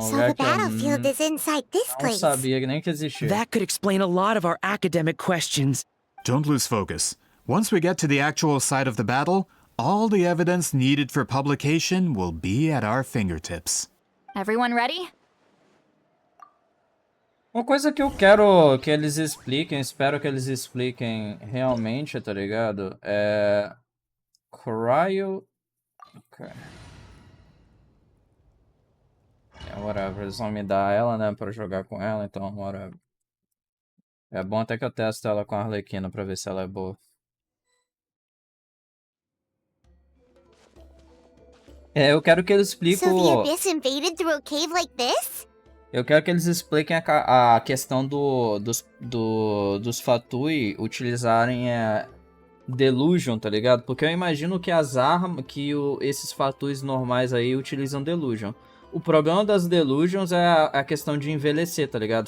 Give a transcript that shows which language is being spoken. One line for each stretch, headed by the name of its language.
English: So the battlefield is inside this place.
Portuguese: Sabia nem que existia.
English: That could explain a lot of our academic questions. Don't lose focus. Once we get to the actual site of the battle, all the evidence needed for publication will be at our fingertips. Everyone ready?
Portuguese: Uma coisa que eu quero que eles expliquem, espero que eles expliquem realmente, tá ligado? É... Cryo... Okay.
English: Yeah, whatever,
Portuguese: eles vão me dar ela, né, pra jogar com ela, então whatever. É bom até que eu teste ela com a Arlequina pra ver se ela é boa. É, eu quero que eles expliquem
English: So the abyss invaded through a cave like this?
Portuguese: Eu quero que eles expliquem a questão dos Fatui utilizarem Delusion, tá ligado? Porque eu imagino que as armas, esses Fatuis normais aí utilizam Delusion. O problema das Delusions é a questão de envelhecer, tá ligado?